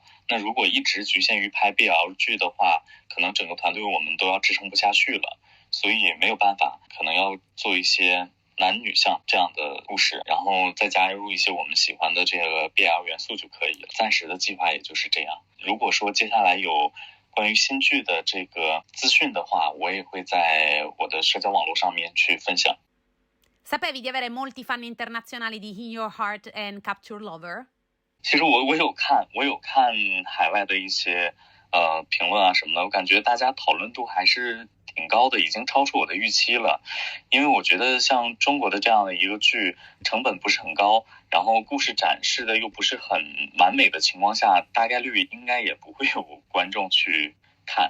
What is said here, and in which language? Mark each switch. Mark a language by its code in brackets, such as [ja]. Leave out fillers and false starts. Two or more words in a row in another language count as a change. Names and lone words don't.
[zh] 那如果一直局限于拍 BL 剧的话，可能整个团队我们都要支撑不下去了，所以没有办法，可能要做一些男女向这样的故事，然后再加入一些我们喜欢的这个 BL 元素就可以了。暂时的计划也就是这样。如果说接下来有关于新剧的这个资讯的话，我也会在我的社交网络上面去分享。 [it] Sapevi di avere molti fan internazionali di In [en] Your Heart and Capture Lover? [zh] 其实我有看海外的一些评论啊什么的，我感觉大家讨论度还是挺高的，已经超出我的预期了。因为我觉得像中国的这样的一个剧，成本不是很高，然后故事展示的又不是很完美的情况下，大概率应该也不会有观众去看。